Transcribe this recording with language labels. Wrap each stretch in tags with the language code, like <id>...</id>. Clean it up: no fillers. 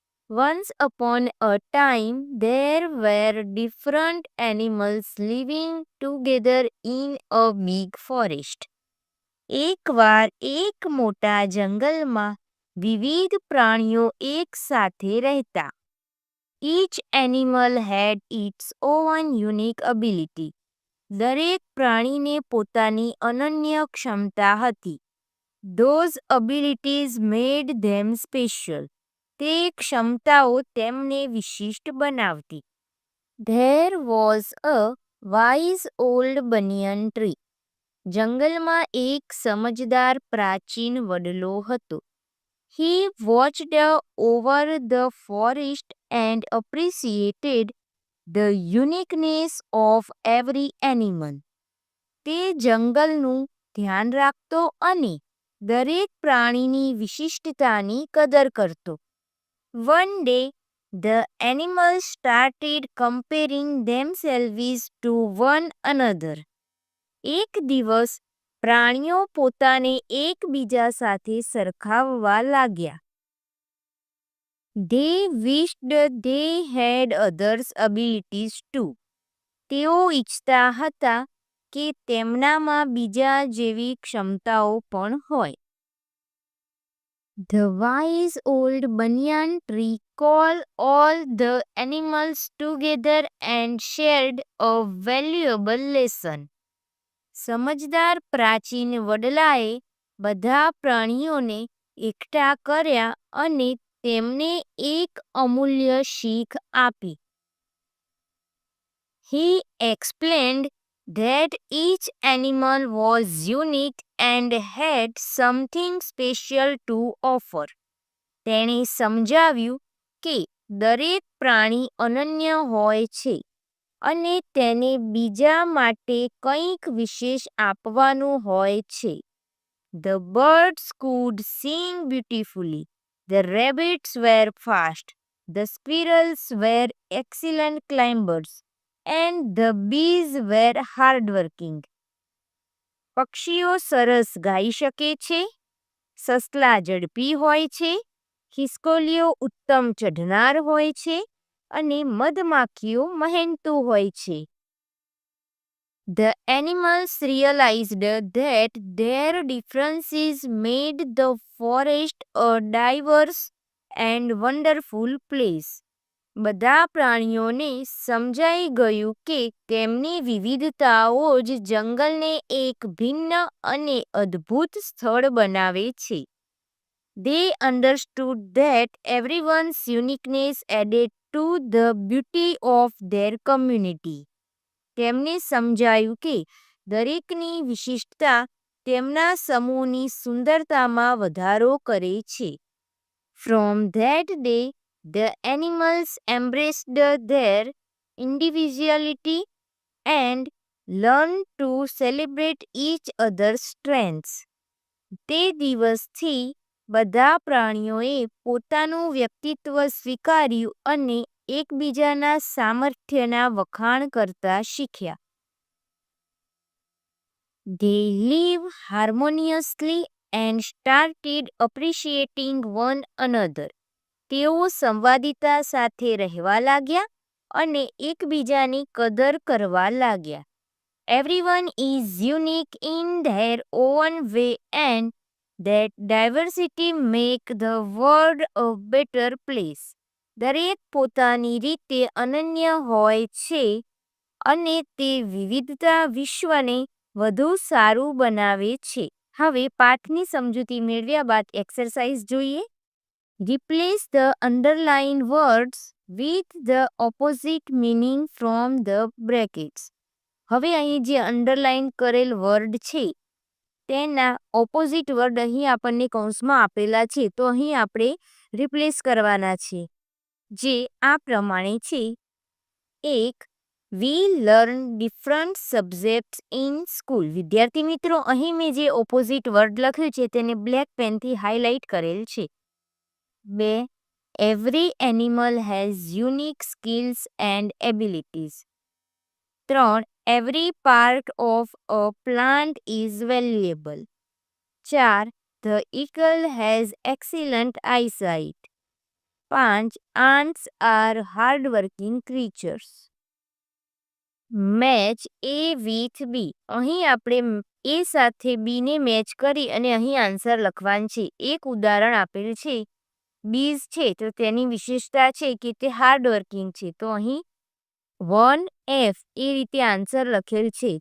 <en>Once upon a time there were different animals living together in a big forest.</en> <gu>એકવાર એક મોટા જંગલમાં વિવિધ પ્રાણીઓ એક સાથે રહેતા.</gu> <en>Each animal had its own unique ability.</en> <gu>દરેક પ્રાણીને પોતાની અનન્ય ક્ષમતા હતી.</gu> <en>Those abilities made them special.</en> <gu>તે ક્ષમતાઓ તેમને વિશિષ્ટ બનાવતી.</gu> <en>There was a wise old banyan tree.</en> <gu>જંગલમાં એક સમજદાર પ્રાચીન વડલો હતો.</gu> <en>He watched over the forest and appreciated the uniqueness of every animal.</en> <gu>તે જંગલનું ધ્યાન રાખતો અને દરેક પ્રાણીની વિશિષ્ટતાની કદર કરતો.</gu> <en>One day, the animals started comparing themselves to one another.</en> <gu>એક દિવસ પ્રાણીઓ પોતાને એકબીજા સાથે સરખાવવા લાગ્યા.</gu> <en>They wished they had others' abilities too.</en> <gu>તેઓ ઈચ્છતા હતા કે તેમનામાં બીજા જેવી ક્ષમતાઓ પણ હોય.</gu> <en>The wise old banyan tree called all the animals together and shared a valuable lesson.</en> <gu>સમજદાર પ્રાચીન વડલાએ બધા પ્રાણીઓને એકઠા કર્યા અને તેમને એક અમૂલ્ય શીખ આપી.</gu> <en>He explained that each animal was unique and had something special to offer.</en> <gu>તેણે સમજાવ્યું કે દરેક પ્રાણી અનન્ય હોય છે અને તેને બીજા માટે કંઈક વિશેષ આપવાનું હોય છે.</gu> <en>The birds could sing beautifully. The rabbits were fast. The squirrels were excellent climbers. And the bees were hardworking.</en> <gu>પક્ષીઓ સરસ ગાઈ શકે છે, સસલા ઝડપી હોય છે, ખિસકોલીઓ ઉત્તમ ચઢનાર હોય છે અને મધમાખીઓ મહેનતુ હોય છે.</gu> <en>The animals realized that their differences made the forest a diverse and wonderful place.</en> <gu>બધા પ્રાણીઓને સમજાઈ ગયું કે તેમની વિવિધતાઓ જ જંગલને એક ભિન્ન અને અદ્ભુત સ્થળ બનાવે છે.</gu> <en>They understood that everyone's uniqueness added to the beauty of their community.</en> <gu>તેમને સમજાયું કે દરેકની વિશિષ્ટતા તેમના સમૂહની સુંદરતામાં વધારો કરે છે.</gu> <en>From that day, the animals embraced their individuality and learned to celebrate each other's strengths.</en> <gu>તે દિવસથી બધા પ્રાણીઓએ પોતાનું વ્યક્તિત્વ સ્વીકાર્યું અને એકબીજાના સામર્થ્યના વખાણ કરતા શીખ્યા.</gu> <en>They live harmoniously and started appreciating one another.</en> <gu>તેઓ સંવાદિતા સાથે રહેવા લાગ્યા અને એકબીજાની કદર કરવા લાગ્યા.</gu> <en>Everyone is unique in their own way and that diversity make the world a better place.</en> <gu>દરેક પોતાની રીતે અનન્ય હોય છે અને તે વિવિધતા વિશ્વને વધુ સારું બનાવે છે. હવે પાઠની સમજૂતી મેળવ્યા બાદ એક્સરસાઇઝ જોઈએ.</gu> <en>Replace the underlined words with the opposite meaning from the brackets.</en> <gu>હવે અહીં જે અંડરલાઇન કરેલ વર્ડ છે તેના ઓપોઝિટ વર્ડ અહીં આપણને કૌંસમાં આપેલા છે, તો અહીં આપણે રિપ્લેસ કરવાના છે, જે આ પ્રમાણે છે. 1.</gu> <en>We learn different subjects in school.</en> <gu>વિદ્યાર્થી મિત્રો, અહીં મેં જે ઓપોઝિટ વર્ડ લખ્યું છે તેને બ્લેક પેનથી હાઇલાઇટ કરેલ છે. 2.</gu> <en>Every animal has unique skills and abilities. 3. Every part of a plant is valuable. 4. The eagle has excellent eyesight. 5. ants are hardworking creatures. Match A with B.</en> <gu>અહીં આપણે એ સાથે બીને match કરી અને અહીં આન્સર લખવાનું છે. એક ઉદાહરણ આપેલ છે, બીઝ છે, તો તેની વિશેષતા છે કે તે હાર્ડવર્કિંગ છે, તો અહીં 1F એ રીતે આન્સર લખેલ છે.</gu>